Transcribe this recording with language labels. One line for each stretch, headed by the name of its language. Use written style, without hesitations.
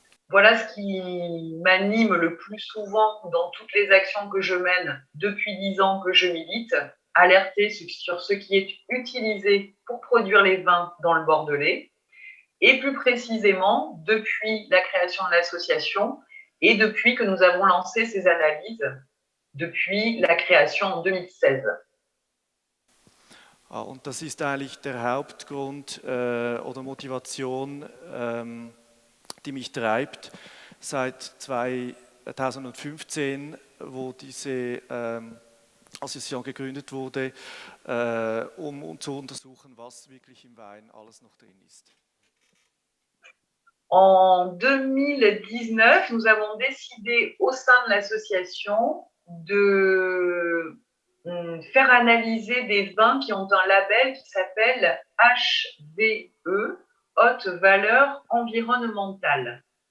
French: Voilà ce qui m'anime le plus souvent dans toutes les actions que je mène depuis 10 ans que je milite, alerter sur ce qui est utilisé pour produire les vins dans le Bordelais, et plus précisément depuis la création de l'association et depuis que nous avons lancé ces analyses, depuis la création en 2016.
German: Und das ist eigentlich der Hauptgrund oder Motivation, die mich treibt. Seit 2015, wo diese Association gegründet wurde, um zu untersuchen, was wirklich im Wein alles noch drin ist.
French: En 2019, nous avons décidé au sein de l'association de faire analyser des vins qui ont un label qui s'appelle HVE, haute valeur environnementale.